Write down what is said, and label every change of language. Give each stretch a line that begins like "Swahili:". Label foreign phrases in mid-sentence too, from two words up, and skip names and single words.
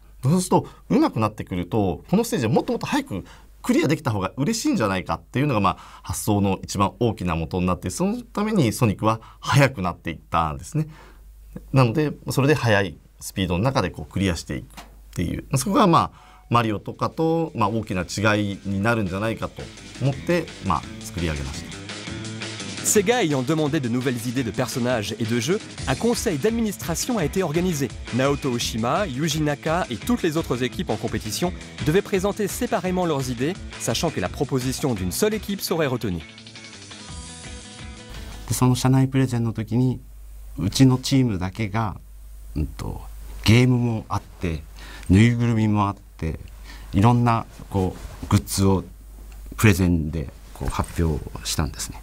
Japanese: そうすると上手くなってくると、このステージはもっともっと早くクリアできた方が嬉しいんじゃないかっていうのが発想の一番大きな元になって、そのためにソニックは速くなっていったんですね。なのでそれで速いスピードの中でこうクリアしていくっていう、そこがマリオとかと大きな違いになるんじゃないかと思って作り上げました。
French: Sega ayant demandé de nouvelles idées de personnages et de jeux, un conseil d'administration a été organisé. Naoto Oshima, Yuji Naka et toutes les autres équipes en compétition devaient présenter séparément leurs idées, sachant que la proposition d'une seule équipe serait retenue.
Japanese: でその社内プレゼンの時にうちのチームだけが、ゲームもあってぬいぐるみもあっていろんなこうグッズをプレゼンでこう発表したんですね。